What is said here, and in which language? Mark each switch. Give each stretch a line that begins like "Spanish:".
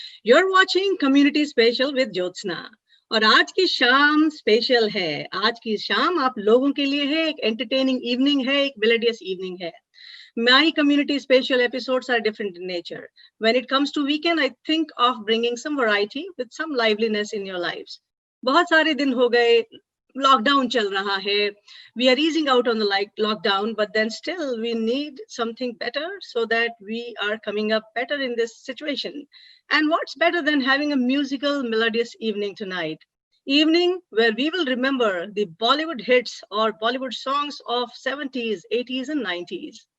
English: You're watching Community Special with Jyotsna.
Hindi: और आज की शाम स्पेशल है. आज की शाम आप लोगों के लिए है, एक
English: entertaining evening
Hindi: है, एक
English: melodious evening
Hindi: है.
English: My community special episodes are different in nature. When it comes to weekend, I think of bringing some variety with some liveliness in your lives.
Hindi: बहुत सारे दिन हो गए, लॉकडाउन चल रहा है.
English: We are easing out on the lockdown, but then still we need something better so that we are coming up better in this situation. And what's better than having a musical, melodious evening tonight? Evening where we will remember the Bollywood hits or Bollywood songs of 70s, 80s, and 90s.